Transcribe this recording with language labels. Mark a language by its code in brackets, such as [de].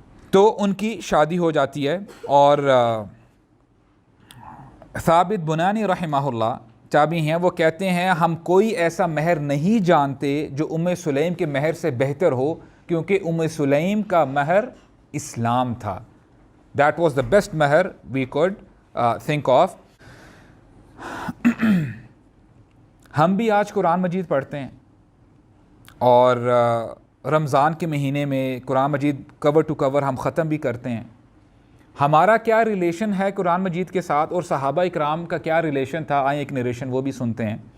[ur] تو ان کی شادی ہو جاتی ہے. اور ثابت بنانی رحمہ اللہ چابی ہیں, وہ کہتے ہیں ہم کوئی ایسا مہر نہیں جانتے جو سلیم کے مہر سے بہتر ہو, کیونکہ سلیم کا مہر اسلام تھا. [en] That was the best mahr we could think of. [ur] ہم بھی آج قرآن مجید پڑھتے ہیں اور رمضان کے مہینے میں قرآن مجید کور ٹو کور ہم ختم بھی کرتے ہیں. ہمارا کیا ریلیشن ہے قرآن مجید کے ساتھ, اور صحابہ اکرام کا کیا ریلیشن تھا, آئیں ایک نریشن وہ بھی سنتے ہیں.